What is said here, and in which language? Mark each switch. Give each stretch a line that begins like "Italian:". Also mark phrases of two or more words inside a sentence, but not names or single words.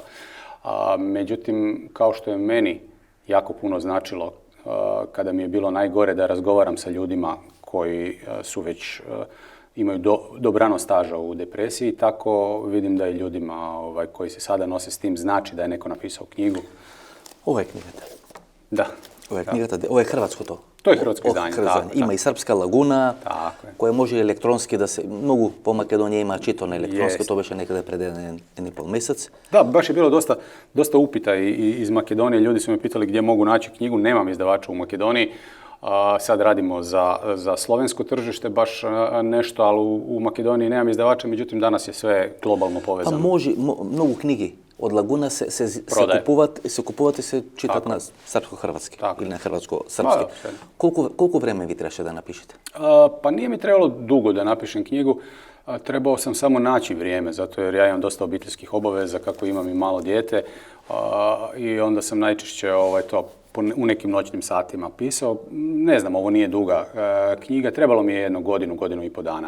Croatian: Međutim, kao što je meni jako puno značilo kada mi je bilo najgore da razgovaram sa ljudima koji su već imaju dobrano staža u depresiji, tako vidim da i ljudima koji se sada nose s tim znači da je neko napisao knjigu.
Macedonian: Ова е книгата.
Croatian: Da.
Macedonian: Ова е книгата, ова е хрватското.
Croatian: To je hrvatsko izdanje.
Macedonian: Има и Српска лагуна,
Croatian: koja
Macedonian: може и електронски да се... Многу по Македонија има читано електронски, тоа беше некаде пред еден и пол месец.
Croatian: Da, baš je bilo dosta upita iz Makedonije. Ljudi su me pitali gdje mogu naći knjigu. Nemam izdavača u Makedoniji. Sad radimo za slovensko tržište baš nešto, ali u Makedoniji nemam izdavača, međutim danas je sve globalno povezano.
Macedonian: Па може, многу книги од Лагуна се купуваат и се читаат на српско-хрватски или на хрватско-српски. Колку време ви трябваше да напишете?
Croatian: Pa nije mi trebalo dugo da napišem knjigu. Trebao sam samo naći vrijeme, zato jer ja imam dosta obiteljskih obaveza, kako imam i malo dijete. I onda sam najčešće to u nekim noćnim satima pisao. Ne znam, ovo nije duga knjiga, trebalo mi je jednu godinu i po dana.